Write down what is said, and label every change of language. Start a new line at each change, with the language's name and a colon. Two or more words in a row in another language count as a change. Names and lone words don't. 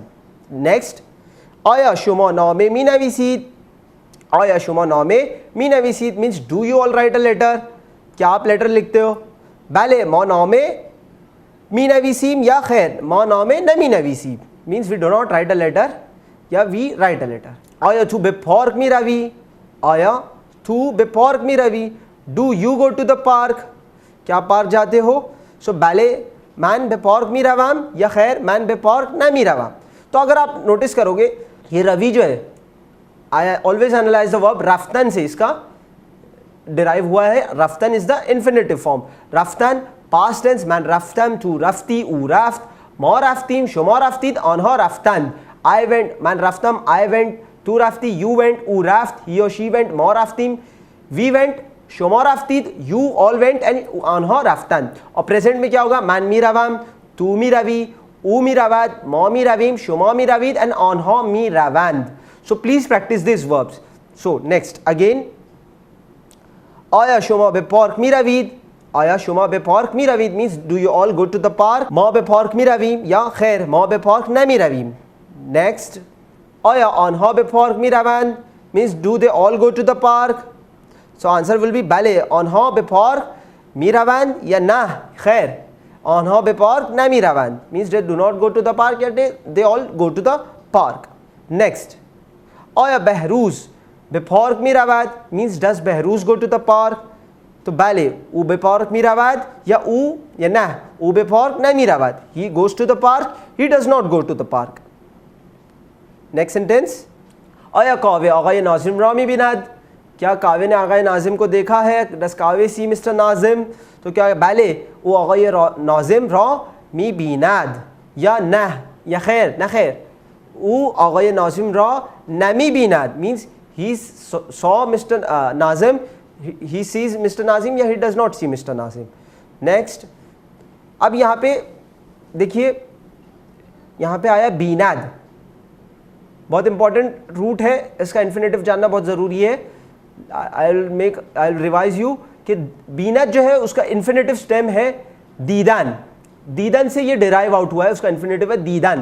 Persian: नेक्स्ट آیا شما نامه می‌نویسید، آیا شما نامه می‌نویسید
English: means do you all write a letter?
Hindi: क्या आप लेटर लिखते हो?
Persian: بله ما نامه می‌نویسیم یا خیر ما نامه نمی‌نویسیم
English: means we do not write a letter
Persian: या
English: we write a letter.
Persian: آیا تو به پارک می‌روی؟ آیا تو به پارک می‌روی?
English: do you go to the park,
Hindi: क्या पार्क जाते हो?
Persian: सो بله من به پارک می‌روم یا خیر من به پارک نمی‌روم.
Hindi: तो अगर आप नोटिस करोगे ये रवि जो है,
English: I always analyze the verb
Hindi: रफ्तन से इसका डिराइव हुआ है।
English: रफ्तन is the infinitive form.
Persian: रफ्तन
English: past tense,
Persian: من رفتم تو رفتی او رفت، ما رفتیم شما رفتید آنها رفتند,
English: I went
Persian: من رفتم
English: I went
Persian: تو رفتی
English: you went
Persian: او رفت,
English: he and she went
Persian: ما رفتیم,
English: we went
Persian: شما رفتید
English: you all went and
Persian: آنها رفتند.
Hindi: और प्रेजेंट में क्या होगा?
Persian: من می‌روم، تو می‌روی، او می‌رود، ما می‌رویم، شما می‌روید एंड آنها می‌روند.
English: So please practice these verbs. So next again,
Persian: آیا شما به پارک می‌روید. آیا شما به پارک می‌روید
English: means do you all go to the park?
Persian: ما به پارک می‌رویم. یا خیر ما به پارک نمی‌رویم.
English: Next,
Persian: آیا آنها به پارک می‌روند
English: means do they all go to the park? So answer will be
Persian: بله آنها به پارک می‌روند یا نه خیر آنها به پارک نمی‌روند
English: means they do not go to the park yet they all go to the park. Next,
Persian: آیا بهروز به پارک می‌رود
English: means does Behruz go to the park?
Persian: तो بله او به پارک می‌رود یا او یا نه او به پارک نمی‌رود,
English: he goes to the park, he does not go to the park. Next sentence,
Persian: آیا کاوه آقای ناظم را می‌بیند,
Hindi: क्या कावे ने आगाए नाजिम को देखा है?
English: does Kaveh see Mister Nazim?
Hindi: तो क्या
Persian: بله او آقای ناظم را می‌بیند یا نه یا خیر نه خیر او آقای ناظم را نمی‌بیند
English: means he saw Mr. Nazim, he sees Mr. Nazim या he does not see Mr. Nazim. Next,
Hindi: अब यहाँ पे देखिए, यहाँ पे आया बीनाद, बहुत इंपॉर्टेंट रूट है, इसका इन्फिनेटिव जानना बहुत ज़रूरी है।
English: I will revise you
Hindi: कि बीनाद जो है उसका इन्फिनेटिव स्टेम है दीदान, दीदान से ये
English: derive out
Hindi: हुआ है, उसका इन्फिनेटिव है दीदान।